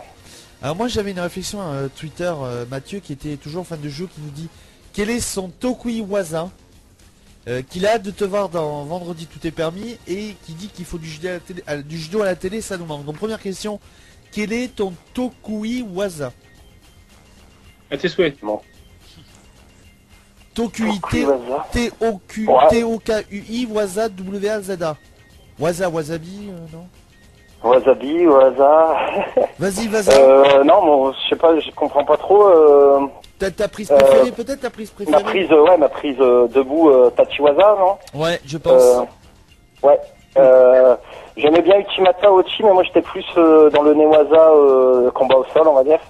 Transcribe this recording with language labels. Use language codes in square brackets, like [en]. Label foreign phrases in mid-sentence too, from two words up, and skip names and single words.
[fr] Alors moi j'avais une réflexion à Twitter, Mathieu qui était toujours fan de jeu, qui nous dit quel est son [ja] Tokui Waza, [fr] qu'il a hâte de te voir dans Vendredi Tout est permis, et qui dit qu'il faut du judo à la télé, ça nous manque. Donc première question, quel est ton [ja] Tokui Waza? [fr] À tes souhaits. Bon. [ja] Tokui, T-O-K-U-I, Waza, W-A-Z-A. [fr] Waza, wasabi, non? [ja] Wasabi, Waza. [fr] Vas-y, non, bon, je sais pas, je comprends pas trop. Ta prise préférée, peut-être ta prise préférée? Ma prise debout, Tachiwaza, non? Ouais, je pense. J'aimais bien [ja] Uchimata Ochi, [fr] mais moi j'étais plus dans le Newaza combat au sol, on va dire.